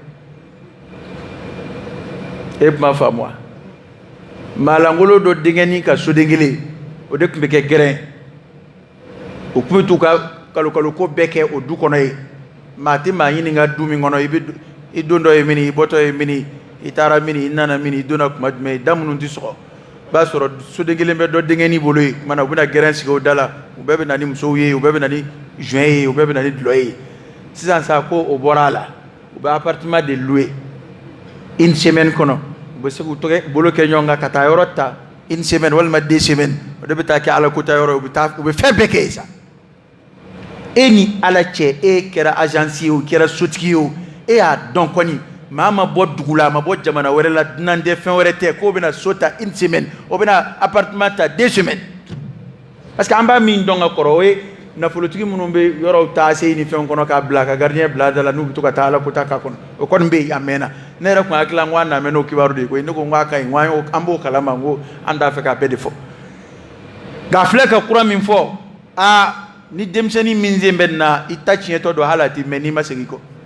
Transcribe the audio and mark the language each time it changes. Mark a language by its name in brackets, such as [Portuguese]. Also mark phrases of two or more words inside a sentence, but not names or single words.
[Bambara] e kuma faamu wa maalangolo dɔ denkɛni ka soden kelen o de tun bɛ kɛ gɛrɛn u tun bɛ t'u ka kalo ko bɛɛ kɛ o du kɔnɔ ye maa tɛ maa ɲininka du min kɔnɔ i don dɔ ye mini i bɔtɔ ye mini i taara mini i nana mini i donna tuma jumɛn da minnu tɛ sɔgɔ i b'a sɔrɔ soden kelen bɛ dɔ denkɛni bolo ye kumana u bɛna gɛrɛn sigi o da la u bɛɛ bɛ na ni musow ye u bɛɛ bɛ na ni juin ye u bɛɛ bɛ na ni dulɔ ye sisan sa ko o bɔra a la u bɛ [French] appartement de louer une semaine [Bambara] kɔnɔ u bɛ se k'u bolo kɛ ɲɔgɔn kan ka taa yɔrɔ ta une semaine walima 2 semaines o de bɛ taa kɛ ala kota yɔrɔ u bɛ fɛn bɛɛ kɛ yen sa e ni ala cɛ e kɛra agence ye o kɛra sotigi ye o e y'a dɔn kɔni maa ma bɔ dugu la a ma bɔ jamana wɛrɛ la dunan tɛ fɛn wɛrɛ tɛ k'o bɛna so ta [French] une semaine [Bambara] o bɛna appartement ta 2 semaines parce que an b'a min dɔn ka kɔrɔ o ye nafolotigi minnu bɛ yɔrɔw ta se ni fɛn kɔnɔ k'a bila ka gardien bila da la n'u bɛ to ka taa ala kota k'a kɔnɔ o kɔni bɛ yen a mɛnna ne yɛrɛ tun hakili la n ko an na mɛn n'o kibaru de ye koyi ne ko n ko a ka ɲi n ko an b'o kalama n ko an t'a fɛ k'a bɛɛ de fɔ nka filɛ ka kura min fɔ ni denmisɛnnin min sen bɛ na i ta tiɲɛtɔ don hali a tɛ mɛn n'i ma segin kɔ